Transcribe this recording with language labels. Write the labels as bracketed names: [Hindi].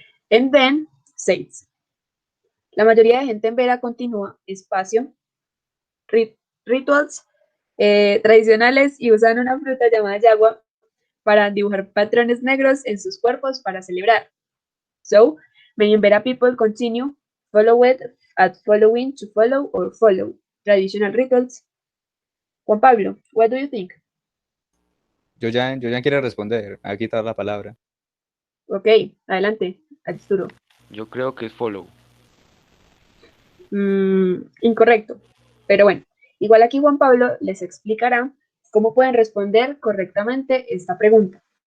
[English] And then says. [Spanish] La mayoría de gente en Vera continúa espacio, rituals tradicionales y usan una fruta llamada yagua para dibujar patrones negros en sus cuerpos para celebrar. [English] So, many Vera people continue, follow it, at following, to follow, or follow traditional rituals. Juan Pablo, what do you think? [Spanish] Yo ya quiero responder, a quitar la palabra. Ok, adelante, Arturo. Yo creo que es follow. Incorrecto. Pero bueno, igual aquí Juan Pablo les explicará cómo pueden responder correctamente esta pregunta.